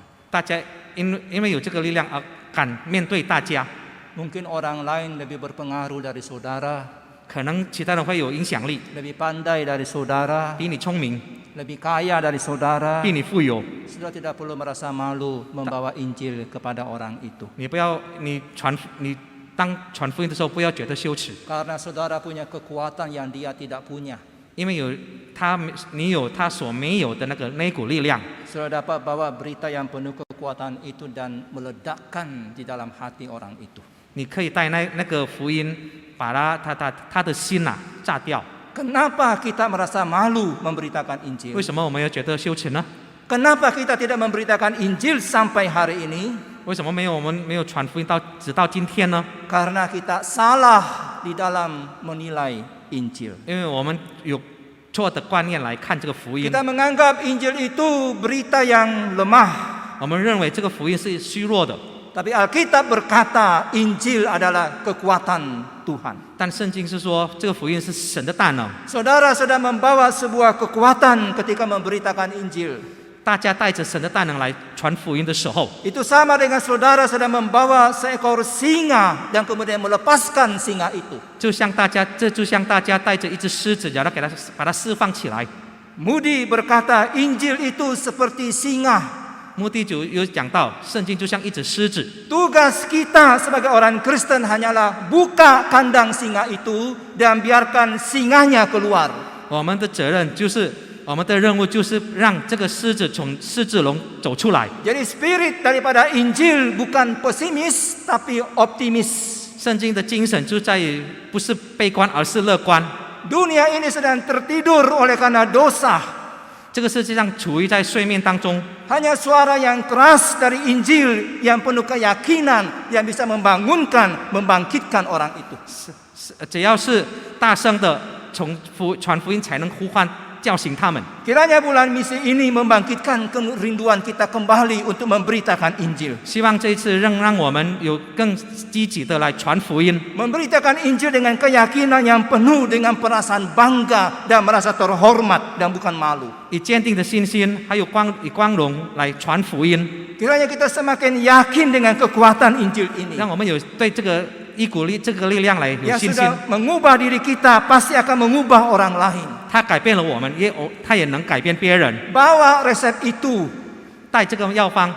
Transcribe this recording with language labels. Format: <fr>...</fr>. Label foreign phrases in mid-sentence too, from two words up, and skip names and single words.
<zh>大家因为有这个力量而敢面对大家，</zh> <id>Mungkin orang lain lebih berpengaruh dari saudara,</id> <zh>可能其他人会有影响力，</zh> <id>lebih pandai dari saudara,</id> <zh>比你聪明，</zh> <id>lebih kaya dari saudara.</id> <zh>比你富有。</zh> <id>Saudara tidak perlu merasa malu membawa Injil kepada orang itu.</id> <zh>你不要，你当传福音的时候不要觉得羞耻，</zh> <id>Karena saudara punya kekuatan yang dia tidak punya.</id> <zh>因为你有他所没有的那股力量。</zh> <id>Saudara dapat bawa berita yang penuh kekuatan itu dan meledakkan di dalam hati orang itu.</id> <zh>你可以带那个福音，把他的心炸掉。</zh> <id>Kenapa kita merasa malu memberitakan</id> <zh>为</zh> <id>Injil?</id> <zh>什么我们要觉得羞耻呢？</zh> <id>Kenapa kita tidak memberitakan Injil sampai hari ini?</id> <zh>为什么我们没有传福音直到今天呢？</zh> <id>Karena kita salah di dalam menilai Injil.</id> <zh>因为我们有错的观念来看这个福音，</zh> <id>Kita menganggap Injil itu berita yang lemah.</id> <zh>我们认为这个福音是虚弱的。</zh> <id>Tapi Alkitab berkata Injil adalah kekuatan Tuhan.</id> <zh>但圣经是说，这个福音是神的大能。</zh> <id>Saudara sedang membawa sebuah kekuatan ketika memberitakan Injil.</id> <zh>大家带着神的大能来传福音的时候，</zh> <id>Itu sama dengan saudara sedang membawa seekor singa dan kemudian melepaskan singa itu.</id> <zh>就像大家带着一只狮子，然后把它释放起来。</zh> <id>Moody berkata Injil itu seperti singa.</id> <zh>目的就有讲到，圣经就像一只狮子。</zh> <id>Tugas kita sebagai orang Kristen hanyalah buka kandang singa itu dan biarkan singanya keluar.</id> <zh>我们的责任就是，我们的任务就是让这个狮子从狮子笼走出来。</zh> <id>Jadi spirit daripada Injil bukan pesimis tapi optimis.</id> <zh>圣经的精神就在于不是悲观，而是乐观。</zh> <id>Dunia ini sedang tertidur oleh karena dosa.</id> <zh>这个世界上处于在睡眠当中，</zh> <id>Hanya suara yang keras dari Injil yang penuh keyakinan yang bisa membangunkan, membangkitkan orang itu.</id> <zh>只要是大声的传福音，才能呼唤叫醒他们。</zh> <id>Kiranya bulan misi ini membangkitkan kerinduan kita kembali untuk memberitakan Injil.</id> <zh>希望这一次让我们有更积极的来传福音，</zh> <id>Memberitakan Injil dengan keyakinan yang penuh dengan perasaan bangga dan merasa terhormat dan bukan malu.</id> <zh>以坚定的信心，还有以光荣来传福音，</zh> <id>Kiranya kita semakin yakin dengan kekuatan Injil ini.</id> <zh>让我们有对这个这个力量来有</zh> <id>Yang</id> <zh>信心。</zh> <id>sudah mengubah diri kita pasti akan mengubah orang lain.</id> <zh>他改变了我们，他也能改变别人。</zh> <id>Bawa resep itu,</id> <zh>带这个药方，</zh>